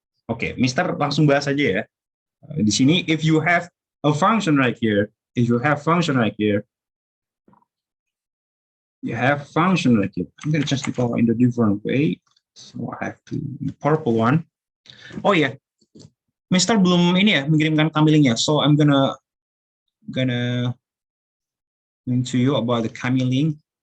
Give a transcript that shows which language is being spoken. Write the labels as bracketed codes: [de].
[id] Oke, Mister langsung bahas aja ya. Di sini, [en] if you have a function right here, you have function right here. I'm going to just call in a different way. So I have to purple one. Oh ya, yeah. [id] Mister belum ini ya mengirimkan thumbnailnya. [en] So I'm gonna to you about the thumbnailing.